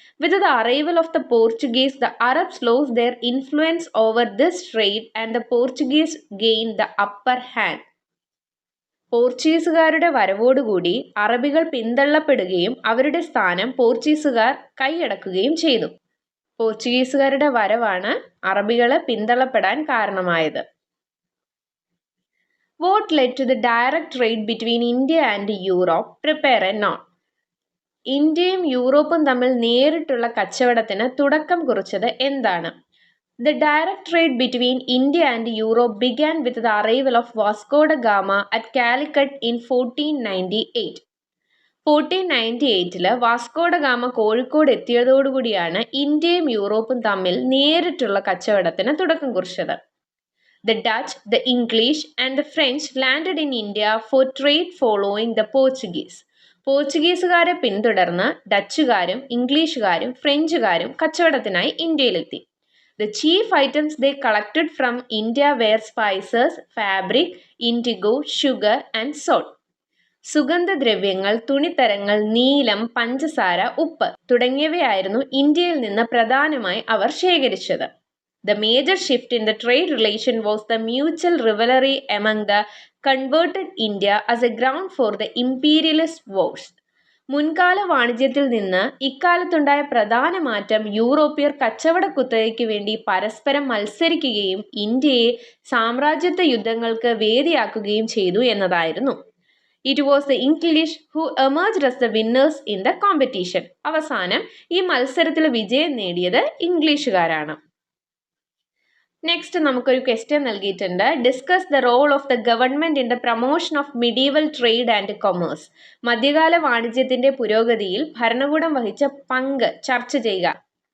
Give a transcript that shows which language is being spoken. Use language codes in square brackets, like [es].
[en] With the arrival of the Portuguese the Arabs lose their influence over this trade and the Portuguese gain the upper hand. [ml] പോർച്ചുഗീസുകാരുടെ വരവോടുകൂടി അറബികൾ പിന്തള്ളപ്പെടുകയും അവരുടെ സ്ഥാനം പോർച്ചുഗീസുകാർ കൈയടക്കുകയും ചെയ്തു. പോർച്ചുഗീസുകാരുടെ വരവാണ് അറബികളെ പിന്തള്ളപ്പെടാൻ കാരണമായത്. [en] What led to the direct trade between India and Europe? Prepare a note. [ml] ഇന്ത്യയും യൂറോപ്പും തമ്മിൽ നേരിട്ടുള്ള കച്ചവടത്തിന് തുടക്കം കുറിച്ചത് എന്താണ്? [en] The direct trade between India and Europe began with the arrival of Vasco da Gama at Calicut in 1498. [ml] 1498 Vasco da Gama Kozhikode എത്തിയതോടുകൂടിയാണ് ഇന്ത്യയും യൂറോപ്പും തമ്മിൽ നേരിട്ടുള്ള കച്ചവടത്തിന് തുടക്കം കുറിച്ചത്. [en] The Dutch, the English and the French landed in India for trade following the Portuguese. [ml] പോർച്ചുഗീസുകാരെ പിന്തുടർന്ന് ഡച്ചുകാരും ഇംഗ്ലീഷുകാരും ഫ്രഞ്ചുകാരും കച്ചവടത്തിനായി ഇന്ത്യയിലെത്തി. [en] The chief items they collected from India were spices, fabric, indigo, sugar and salt. [ml] സുഗന്ധദ്രവ്യങ്ങൾ, തുണിത്തരങ്ങൾ, നീലം, പഞ്ചസാര, ഉപ്പ് തുടങ്ങിയവയായിരുന്നു ഇന്ത്യയിൽ നിന്ന് പ്രധാനമായി അവർ ശേഖരിച്ചത്. [en] The major shift in the trade relation was the mutual rivalry among the converted India as a ground for the imperialist wars. [ml] മുൻകാല വാണിജ്യത്തിൽ നിന്ന് ഇക്കാലത്തുണ്ടായ പ്രധാന മാറ്റം യൂറോപ്യർ കച്ചവട കുത്തകയ്ക്ക് വേണ്ടി പരസ്പരം മത്സരിക്കുകയും ഇന്ത്യയെ സാമ്രാജ്യത്വ യുദ്ധങ്ങൾക്ക് വേദിയാക്കുകയും ചെയ്തു എന്നതായിരുന്നു. [en] It was the English who emerged as the winners in the competition. [ml] അവസാനം ഈ മത്സരത്തിൽ വിജയം നേടിയത് ഇംഗ്ലീഷുകാരാണ്. നെക്സ്റ്റ് നമുക്കൊരു ക്വസ്റ്റ്യൻ നൽകിയിട്ടുണ്ട്. [en] Discuss the role of the government in the promotion of medieval trade and commerce. [ml] മധ്യകാല വാണിജ്യത്തിന്റെ പുരോഗതിയിൽ ഭരണകൂടം വഹിച്ച പങ്ക് ചർച്ച ചെയ്യുക.